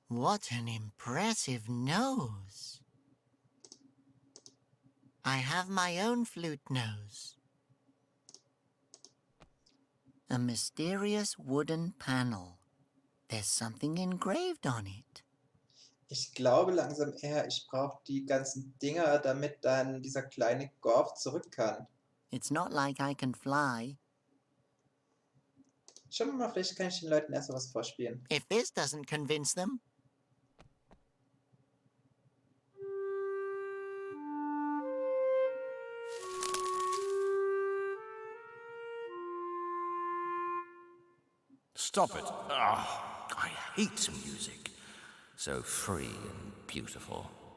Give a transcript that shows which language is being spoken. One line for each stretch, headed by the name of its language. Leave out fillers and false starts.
English: What an impressive nose. I have my own flute nose. A mysterious wooden panel. There's something engraved on it.
German: Ich glaube langsam eher, ich brauche die ganzen Dinger, damit dann dieser kleine Gorf zurück kann.
English: It's not like I can fly.
German: Schauen wir mal, vielleicht kann ich den Leuten erst mal was vorspielen.
English: If this doesn't convince them. Stop it. Ah, I hate music. So free and beautiful.